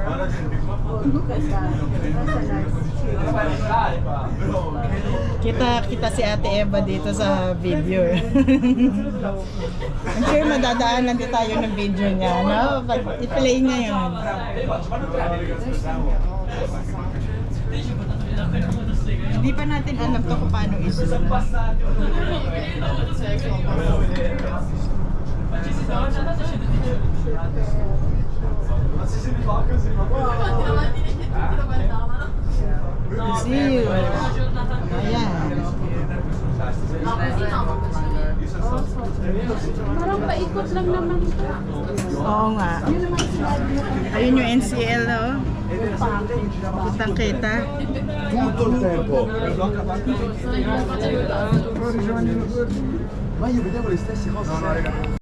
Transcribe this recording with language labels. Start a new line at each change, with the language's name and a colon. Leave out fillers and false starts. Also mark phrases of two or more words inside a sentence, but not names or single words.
Filipino: Kita si Ate Eva dito sa video.
English: I'm sure
Filipino: madadaanan din tayo ng video niya, no? Pag i-play niya yun. Hindi pa natin alam to kung paano isulat.
English: See you.
Filipino: Ayan. Parang paikot lang naman ito. Oo nga. Ayun yung NCL, oh. Kitang kita.
Italian: Tutto il tempo. Ma io vedevo le stesse cose.